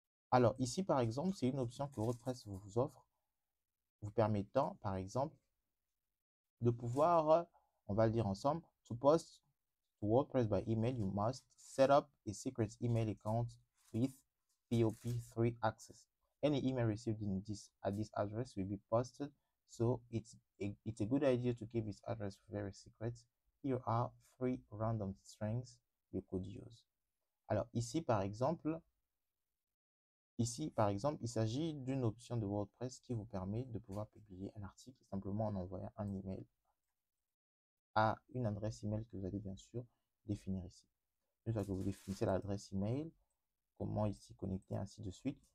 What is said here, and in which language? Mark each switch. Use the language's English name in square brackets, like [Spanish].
[French] Alors, ici, par exemple, c'est une option que WordPress vous offre, vous permettant, par exemple, de pouvoir, on va le dire ensemble, [English] to post to WordPress by email, you must set up a secret email account with POP3 access. Any email received at this address will be posted, so it's a good idea to keep this address very secret. Here are 3 random strings you could use. [French] Alors ici par exemple, il s'agit d'une option de WordPress qui vous permet de pouvoir publier un article simplement en envoyant un email à une adresse email que vous allez bien sûr définir ici. Une fois que vous définissez l'adresse email, comment ici connecter, ainsi de suite.